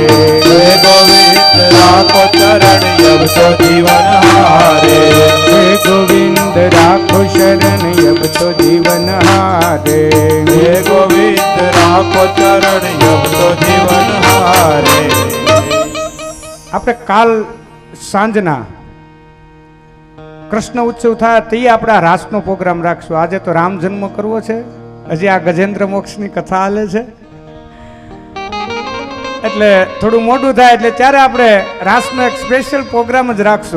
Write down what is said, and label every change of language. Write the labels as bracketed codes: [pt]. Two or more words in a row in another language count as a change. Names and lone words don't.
[hi] हे गोविंद राखो चरण अब तो जीवन हारे, हे गोविंद राखो शरण अब तो जीवन हारे, हे गोविंद राखो चरण अब तो जीवन हारे। [gu] આપણે કાલ સાંજના કૃષ્ણ ઉત્સવ થાય તે આપણે આ રાસનો પ્રોગ્રામ રાખશું. આજે તો રામ જન્મ કરવો છે, હજી આ ગજેન્દ્ર મોક્ષની કથા હાલે છે, એટલે થોડું મોડું થાય એટલે ત્યારે આપણે રાસનો એક સ્પેશિયલ પ્રોગ્રામ જ રાખશું.